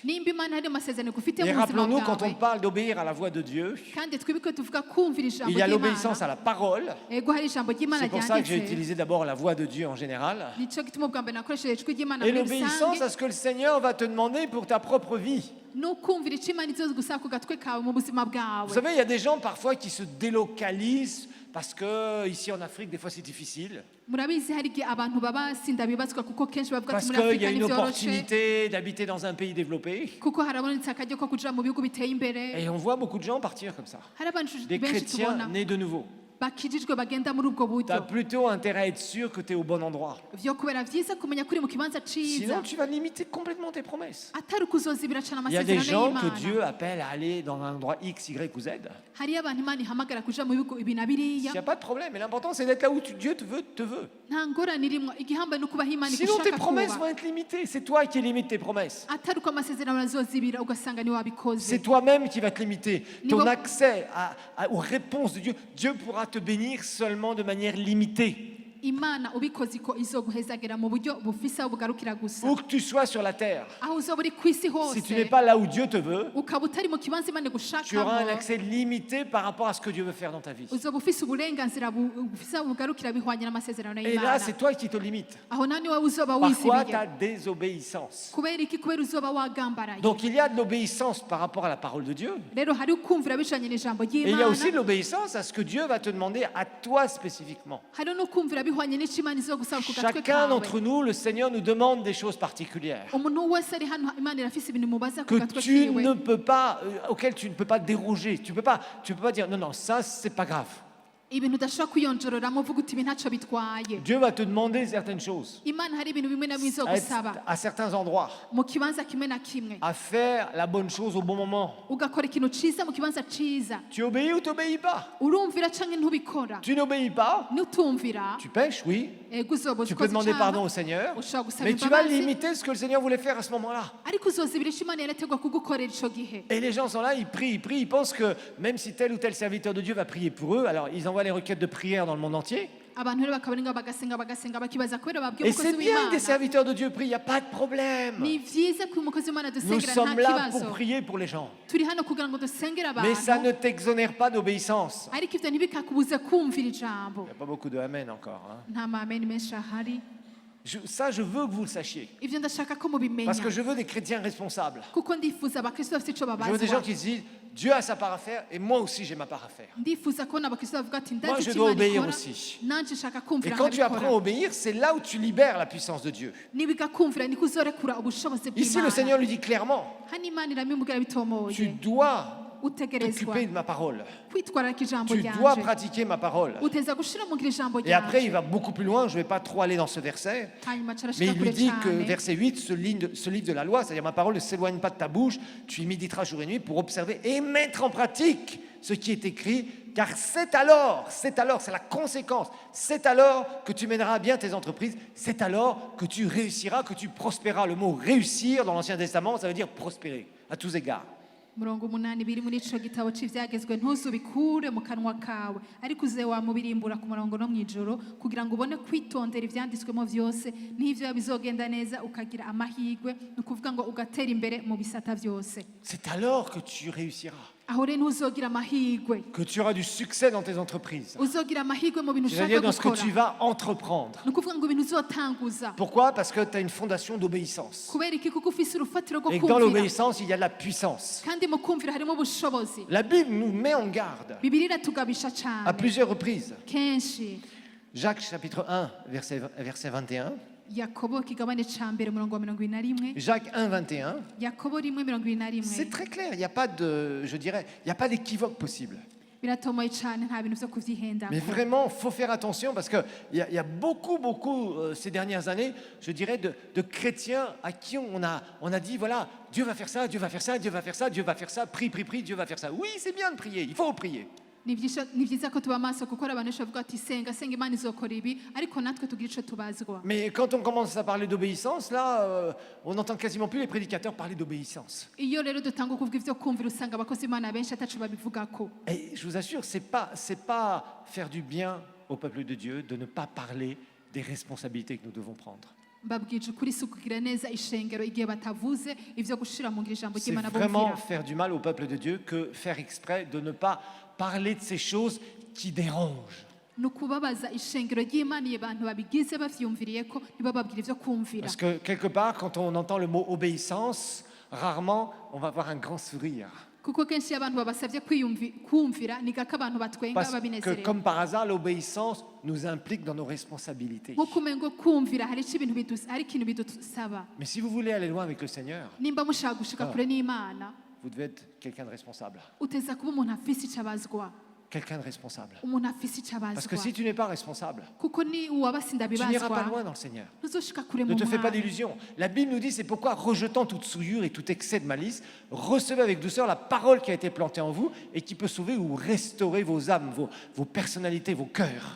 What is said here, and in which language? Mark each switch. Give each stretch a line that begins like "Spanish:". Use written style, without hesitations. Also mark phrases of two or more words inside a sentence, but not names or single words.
Rundi: nimba Imana hari amasezerano igufite
French: et
Rundi: mu buzima
French: rappelons-nous, quand on
Rundi: bwawe
French: parle d'obéir à la voix de Dieu,
Rundi: kandi twibuke tuvuga kumvira ijambo
French: il y a l'obéissance à
Rundi: ry'Imana
French: la parole.
Rundi: ego hari ijambo ry'Imana
French: C'est pour ça que j'ai
Rundi: ryanditse
French: utilisé d'abord la voix de Dieu en général.
Rundi: nico gituma ubwa mbere nakoresheje ijwi ry'Imana
French: Et
Rundi: muri
French: l'obéissance
Rundi: rusange
French: à ce que le Seigneur va te demander pour ta propre vie.
Rundi: n'ukumvira ico Imana izoza gusaba ku gatwe kawe mu buzima
French: Vous
Rundi: bwawe.
French: savez, il y a des gens parfois qui se délocalisent parce que ici en Afrique, des fois c'est difficile.
Rundi: murabizi hari igihe abantu baba sindabibazwa kuko kenshi bavuga ati
French: Parce
Rundi: muri
French: qu'il y
Rundi: Afurika
French: a une
Rundi: ntivyoroshe
French: opportunité d'habiter dans un pays développé.
Rundi: kuko harabonetse akaryo ko kuja mu bihugu biteye imbere.
French: Et on voit beaucoup de gens partir comme ça.
Rundi: hari abantu
French: Des
Rundi: benshi
French: chrétiens
Rundi: tubona
French: nés de nouveau.
Rundi: bakijijwe bagenda muri ubwo
French: Tu as
Rundi: buryo
French: plutôt intérêt à être sûr que tu es au bon endroit.
Rundi: vyo kubera vyiza kumenya kuri mu kibanza ciza
French: Sinon, tu vas limiter complètement tes promesses.
Rundi: atari ukuzozibira cane
French: Il y a des
Rundi: amasezerano
French: gens que
Rundi: y'Imana.
French: Dieu appelle à aller dans un endroit X, Y ou Z.
Rundi: hariyo abantu Imana ihamagara kuja mu bihugu ibi na
French: Il n'y
Rundi: biriya
French: a pas de problème. Mais l'important, c'est d'être là où Dieu te veut.
Rundi: nta ngorane irimwo igihambaye no kubaho Imana
French: Sinon, tes
Rundi: igushaka
French: promesses vont
Rundi: kuba
French: être limitées. C'est toi qui limites tes promesses.
Rundi: atari uko amasezerano azozibira ugasanga ni
French: C'est
Rundi: wabikoze.
French: toi-même qui vas te limiter. Ton Niveau- accès aux réponses de Dieu. Dieu pourra te bénir seulement de manière limitée.
Rundi: Imana ubikoze iko izoguhezagira mu buryo bufise aho bugarukira gusa
French: Où que tu sois sur la terre,
Rundi: aho uzoba uri kw'isi
French: si tu n'es
Rundi: hose
French: pas là où Dieu te veut,
Rundi: ukaba utari mu kibanza Imana
French: tu auras un
Rundi: igushakamo
French: accès limité par rapport à ce que Dieu veut faire dans ta vie.
Rundi: uzoba ufise uburenganzira bufise aho bugarukira bihwanye n'amasezerano
French: Et là,
Rundi: y'Imana.
French: c'est toi qui te limites.
Rundi: aho nawe niwe uzoba
French: Par quoi
Rundi: wizibiye
French: ta désobéissance.
Rundi: kubera iki kubera uzoba wagambaraye.
French: Donc il y a de l'obéissance par rapport à la parole de Dieu.
Rundi: rero hari ukumvira bijanye n'ijambo
French: Et il y a aussi de
Rundi: ry'Imana
French: l'obéissance à ce que Dieu va te demander à toi spécifiquement.
Rundi: hari n'ukumvira bihwanye n'ico Imana izogusaba ku gatwe
French: Chacun
Rundi: kawe.
French: d'entre nous, le Seigneur nous demande des choses particulières
Rundi: umuntu wese ari hano Imana irafise ibintu imubaza ku
French: que
Rundi: gatwe
French: tu
Rundi: kiwe
French: ne peux pas, auxquelles tu ne peux pas déroger. Tu peux pas dire non, ça c'est pas grave.
Rundi: ibintu udashobora kwiyonjororamo uvuga uti ibi ntacyo bitwaye.
French: Dieu va te demander certaines choses
Rundi: Imana hari ibintu bimwe na bimwe
French: à,
Rundi: izogusaba
French: à certains endroits,
Rundi: mu kibanza kimwe na kimwe
French: à faire la bonne chose au bon moment.
Rundi: ugakora ikintu ciza mu kibanza ciza
French: Tu obéis ou tu n'obéis pas.
Rundi: urumvira canke ntubikora.
French: Tu n'obéis pas,
Rundi: nutumvira
French: tu pêches, oui.
Rundi: ego uzoba
French: Tu peux
Rundi: ukoze
French: demander
Rundi: icaha,
French: pardon au Seigneur,
Rundi: ushobora gusaba
French: mais tu vas
Rundi: imbabazi
French: limiter ce que le Seigneur voulait faire à ce moment-là.
Rundi: ariko uzozibira ico Imana yarategwa kugukorera ico gihe.
French: Et les gens sont là, ils prient, ils pensent que même si tel ou tel serviteur de Dieu va prier pour eux, alors ils envoient les requêtes de prière dans le monde entier.
Rundi: abantu rero bakaba ari ngo bagasenga bakibaza kubera babwiye
French: Et
Rundi: umukozi
French: c'est bien que des
Rundi: w'Imana
French: serviteurs de Dieu prient, il n'y a pas de problème.
Rundi: ni byiza ko umukozi w'Imana
French: Nous
Rundi: dusengera
French: sommes
Rundi: nta
French: là
Rundi: kibazo
French: pour prier pour les gens.
Rundi: turi hano kugira ngo dusengere
French: Mais ça
Rundi: abantu
French: ne t'exonère pas d'obéissance.
Rundi: ariko ivyo ntibikakubuze kumvira ijambo
French: Il n'y a pas beaucoup de amen encore. Hein.
Rundi: nta mameni menshi ahari
French: Ça, je veux que vous le sachiez.
Rundi: ivyo ndashaka ko
French: Parce
Rundi: mubimenya
French: que je veux des chrétiens responsables.
Rundi: kuko ndifuza abakristo bafite ico
French: Je veux des gens
Rundi: babazwa
French: qui se disent, Dieu a sa part à faire et moi aussi j'ai ma part à faire.
Rundi: ndifuza kubona abakristo bavuga ati
French: Moi,
Rundi: ndazi
French: je
Rundi: icyo
French: dois
Rundi: Imana
French: obéir
Rundi: ikora
French: aussi.
Rundi: nanje nshaka
French: Et
Rundi: kumvira
French: quand tu apprends à
Rundi: nkabikora
French: obéir, c'est là où tu libères la puissance de Dieu.
Rundi: nibiga kumvira niko uzorekura ubushobozi
French: Ici, le
Rundi: bw'Imana
French: Seigneur lui dit clairement,
Rundi: hano Imana iramubwira
French: tu
Rundi: bitomoye
French: dois
Rundi: utegerezwa
French: t'occuper de ma parole.
Rundi: kwitwararika ijambo
French: Tu dois
Rundi: ryanje
French: pratiquer ma parole.
Rundi: uteza gushira mu ngiro ijambo
French: Et après, il
Rundi: ryanje
French: va beaucoup plus loin, je ne vais pas trop aller dans ce verset,
Rundi: hanyuma
French: mais
Rundi: carashika
French: il lui
Rundi: kure
French: dit que,
Rundi: cyane
French: verset 8, ce livre de la loi, c'est-à-dire ma parole ne s'éloigne pas de ta bouche, tu y méditeras jour et nuit pour observer et mettre en pratique ce qui est écrit, car c'est alors, c'est la conséquence, c'est alors que tu mèneras à bien tes entreprises, c'est alors que tu réussiras, que tu prospéreras. Le mot réussir dans l'Ancien Testament, ça veut dire prospérer, à tous égards.
Rundi: murongo umunani biri muri ico gitabo c'ivyagezwe ntuzubikure mu kanwa kawe ariko uze wamubirimbura ku murongo no mw'ijoro kugira ngo ubone kwitondera ivyanditswemo vyose n'ivyo bizogenda neza ukagira amahigwe ni ukuvuga ngo ugatera imbere mu bisata vyose
French: C'est alors que tu réussiras,
Rundi: aho rero ntuzogira amahigwe
French: que tu auras du succès dans tes entreprises,
Rundi: uzogira amahigwe mu bintu ushaka
French: c'est-à-dire dans ce que
Rundi: gukora
French: tu vas entreprendre.
Rundi: ni ukuvuga ngo ibintu uzotanguza
French: Pourquoi? Parce que tu as une fondation d'obéissance.
Rundi: kubera iki kuko ufise urufatiro rwo
French: Et que dans
Rundi: kumvira
French: l'obéissance, il y a de la puissance.
Rundi: kandi mu kumvira harimo ubushobozi
French: La Bible nous met en garde
Rundi: bibiri iratugabisha
French: à
Rundi: cane
French: plusieurs reprises.
Rundi: kenshi
French: Jacques chapitre 1, verset 21.
Rundi: yakobo ikigabane ca mbere umurongo wa 21
French: Jacques 1, 21.
Rundi: yakobo 1:21
French: C'est très clair, il n'y a pas de, je dirais, il n'y a pas d'équivoque possible.
Rundi: biratomoye cane nta bintu vyo kuvyihenda
French: Mais vraiment, il faut faire attention parce qu'il y a beaucoup, ces dernières années, je dirais, de chrétiens à qui on a dit, voilà, Dieu va faire ça, Dieu va faire ça, Dieu va faire ça, Dieu va faire ça, prie, Dieu va faire ça. Oui, c'est bien de prier, il faut prier.
Rundi: ni vyiza ko tuba amaso kuko hari abantu benshi bavuga ati senga Imana izokora ibi ariko natwe tugira ico tubazwa
French: Mais quand on commence à parler d'obéissance, là, on n'entend quasiment plus les prédicateurs parler d'obéissance.
Rundi: iyo rero dutanga kuvuga ivyo kumvira usanga abakozi b'Imana benshi ataco babivugako
French: Et je vous assure, c'est pas faire du bien au peuple de Dieu de ne pas parler des responsabilités que nous devons prendre.
Rundi: mbabwije ukuri si ukugira neza ishengero igihe batavuze ivyo gushira mu ngiro ijambo
French: C'est
Rundi: ry'Imana
French: vraiment
Rundi: bumvira
French: faire du mal au peuple de Dieu que faire exprès de ne pas parler de ces choses qui dérangent.
Rundi: ni ukubabaza ishengero ry'Imana iyo abantu babigize bavyumviriye ko ntibababwira ivyo kumvira
French: Parce que quelque part, quand on entend le mot obéissance, rarement on va avoir un grand sourire.
Rundi: kuko kenshi iyo abantu babasavye kumvira ni gako abantu batwenga
French: Parce que
Rundi: babinezerewe
French: comme par hasard, l'obéissance nous implique dans nos responsabilités.
Rundi: nko kumengo kumvira hari ikintu bidusaba
French: Mais si vous voulez aller loin avec le Seigneur,
Rundi: nimba mushaka gushika kure n'Imana
French: vous devez être quelqu'un de responsable.
Rundi: uteza kuba umuntu afise ico abazwa
French: Quelqu'un de responsable.
Rundi: umuntu afise ico
French: Parce que
Rundi: abazwa
French: si tu n'es pas responsable,
Rundi: kuko ni uwabasi
French: tu n'iras pas
Rundi: ndabibazwa
French: loin dans le Seigneur.
Rundi: ntuzoshika kure mu
French: Ne te fais pas
Rundi: mwami
French: d'illusions. La Bible nous dit, c'est pourquoi, rejetant toute souillure et tout excès de malice, recevez avec douceur la parole qui a été plantée en vous et qui peut sauver ou restaurer vos âmes, vos personnalités, vos cœurs.